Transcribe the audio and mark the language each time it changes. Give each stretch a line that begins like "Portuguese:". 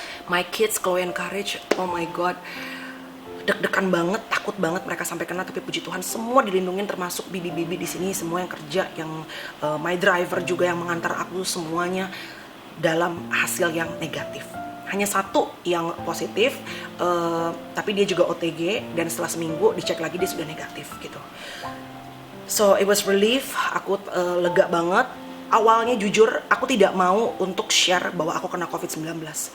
English: My kids,
Indonesian: Chloe and Courage,
English: oh my God,
Indonesian: deg-degan banget, takut banget mereka sampai kena, tapi puji Tuhan semua dilindungin, termasuk bibi-bibi di sini, semua yang kerja, yang
English: my driver
Indonesian: juga yang mengantar aku, semuanya dalam hasil yang negatif. Hanya 1 yang positif, tapi dia juga OTG, dan setelah seminggu dicek lagi dia sudah negatif gitu.
English: So it was relief,
Indonesian: aku lega banget. Awalnya jujur aku tidak mau untuk share bahwa aku kena COVID-19.